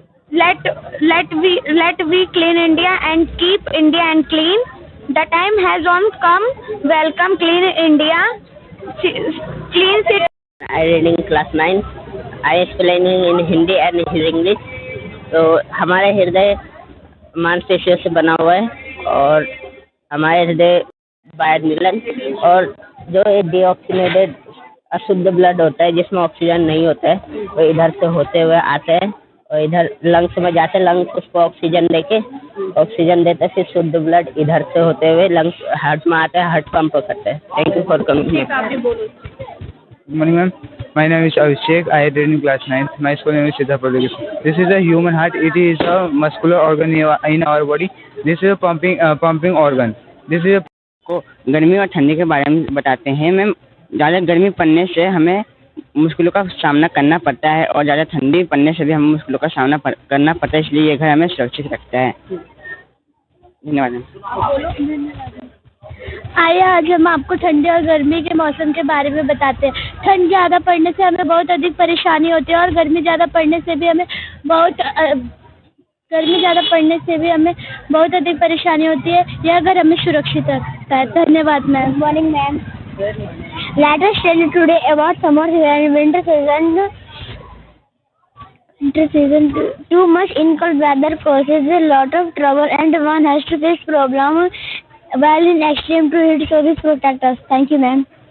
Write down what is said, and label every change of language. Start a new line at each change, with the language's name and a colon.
English: Let we clean India and keep India and clean. The time has come. Welcome Clean India. Clean city. I read in class 9. I explaining in Hindi and English.
Hindi: तो हमारा हृदय मांसपेशियों से बना हुआ है और हमारे हृदय वायु मिलन और जो डीऑक्सीनेटेड अशुद्ध ब्लड होता है जिसमें ऑक्सीजन नहीं होता है वो इधर से होते हुए आते हैं और इधर लंग्स में जाते हैं। लंग्स उसको ऑक्सीजन देके ऑक्सीजन देते हैं, फिर शुद्ध ब्लड इधर से होते हुए लंग्स हार्ट में आते हैं, हार्ट पंप करते हैं।
English: Thank you for coming. Good morning, ma'am. My name is Abhishek. I read in class 9th. My school name is Siddhartha Public School. This is a human heart. It is a muscular organ in our body. This is a pumping organ. This is
Hindi: को गर्मी और ठंडी के बारे में बताते हैं। Ma'am, ज़्यादा गर्मी पड़ने से हमें मुश्किलों का सामना करना पड़ता है और ज़्यादा ठंडी पड़ने से भी हमें मुश्किलों का सामना करना पड़ता है, इसलिए ये घर हमें सुरक्षित रखता है। धन्यवाद। आइए आज हम आपको ठंडी और गर्मी के मौसम के बारे में बताते हैं। ठंड ज़्यादा पड़ने से हमें बहुत अधिक परेशानी होती है और गर्मी ज़्यादा पड़ने से भी हमें बहुत अधिक परेशानी होती है। यह घर हमें सुरक्षित रखता है। धन्यवाद ma'am. Morning ma'am.
English: Let us tell you today about summer and winter season. Too much cold weather causes a lot of trouble and one has to face problem while in extreme to heat, so this protect us. Thank you, ma'am.